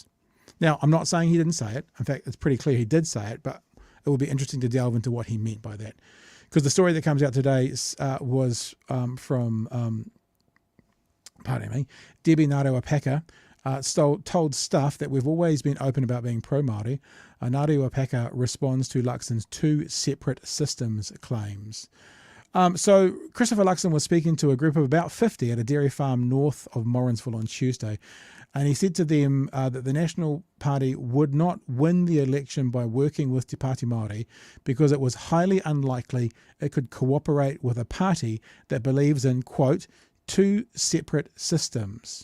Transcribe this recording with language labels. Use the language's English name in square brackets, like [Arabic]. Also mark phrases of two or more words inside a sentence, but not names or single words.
[English] Now, I'm not saying he didn't say it. In fact, it's pretty clear he did say it, but it will be interesting to delve into what he meant by that. Because the story that comes out today was from Debbie Ngarewa told Stuff that we've always been open about being pro-Māori. Ngarewa responds to Luxon's two separate systems claims. So Christopher Luxon was speaking to a group of about 50 at a dairy farm north of Morrinsville on Tuesday, and he said to them that the National Party would not win the election by working with Te Pati Māori because it was highly unlikely it could cooperate with a party that believes in, quote, two separate systems.